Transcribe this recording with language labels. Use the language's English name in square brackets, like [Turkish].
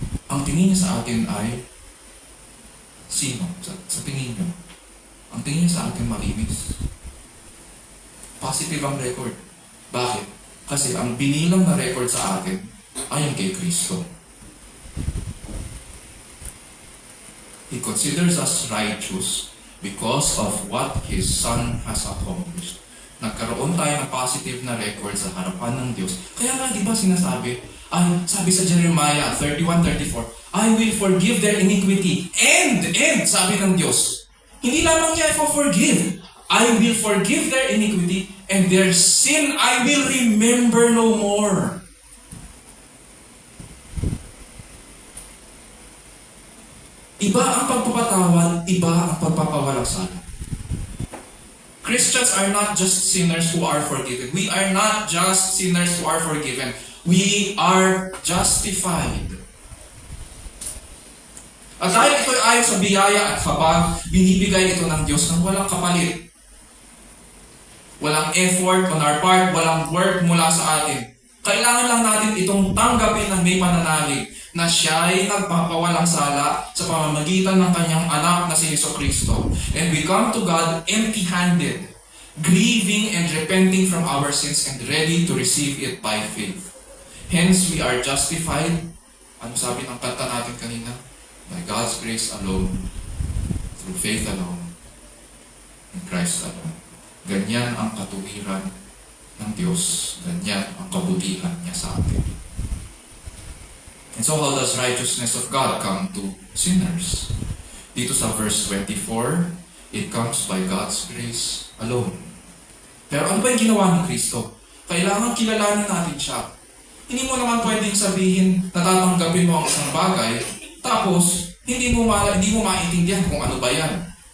[Filipino] Ang tingin niya sa atin ay, sino? Sa tingin niyo? Ang tingin niya sa atin malinis. Positive ang record. Bakit? Kasi ang binilang na record sa atin ay ang kay Kristo. [English] He considers us righteous because of what His Son has accomplished. [Filipino] Nagkaroon tayo ng positive na record sa harapan ng Diyos. Kaya nga, di ba sinasabi, sabi sa Jeremiah 31:34, [English] I will forgive their iniquity. [Filipino] And, sabi ng Diyos, hindi lamang niya i-forgive. [English] I will forgive their iniquity and their sin I will remember no more. [Filipino] Iba ang pagpapatawad, iba ang pagpapawalang sala. [English] Christians are not just sinners who are forgiven. We are not just sinners who are forgiven. We are justified. [Filipino] At dahil ito ay ayon sa biyaya at habag, binibigay ito ng Diyos ng walang kapalit. Walang effort [English] on our part, [Filipino] walang work mula sa atin. Kailangan lang natin itong tanggapin ng may pananalig na siya ay nagpapawalang sala sa pamamagitan ng kanyang anak na si Jesucristo. [English] And we come to God empty-handed, grieving and repenting from our sins and ready to receive it by faith. Hence, we are justified. [Filipino] Ano sabi ng kanta natin kanina? [English] By God's grace alone, through faith alone, in Christ alone. [Filipino] Ganyan ang katuwiran ng Diyos. Ganyan ang kabutihan niya sa atin. [English] And so how does righteousness of God come to sinners? [Filipino] Dito sa [English] verse 24, it comes by God's grace alone. [Filipino] Pero ano ba yung ginawa ni Kristo? Kailangan kilalanin natin siya. Hindi mo naman pwedeng sabihin na tatanggapin mo ang isang bagay, tapos hindi mo maintindihan kung ano ba yan.